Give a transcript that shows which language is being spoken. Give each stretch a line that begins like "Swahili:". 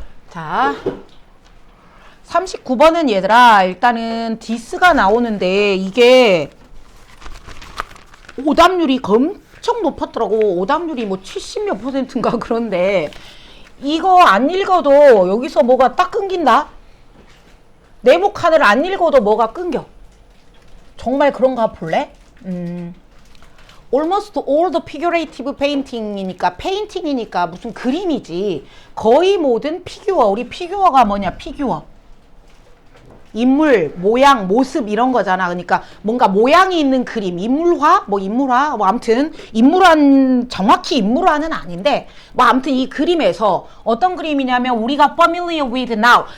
Korean: 자, 39번은 얘들아, 일단은 디스가 나오는데, 이게 오답률이 엄청 높았더라고. 오답률이 뭐 70몇 %인가 그런데, 이거 안 읽어도 여기서 뭐가 딱 끊긴다? 네모 칸을 안 읽어도 뭐가 끊겨. 정말 그런가 볼래?
English: Almost all the figurative painting이니까
Korean: 페인팅이니까 무슨 그림이지. 거의 모든 피규어. 우리 피규어가 뭐냐? 피규어. 인물, 모양, 모습 이런 거잖아. 그러니까 뭔가 모양이 있는 그림. 인물화? 뭐 아무튼 정확히 인물화는 아닌데 뭐 아무튼 이 그림에서 어떤 그림이냐면 우리가
English: familiar with now.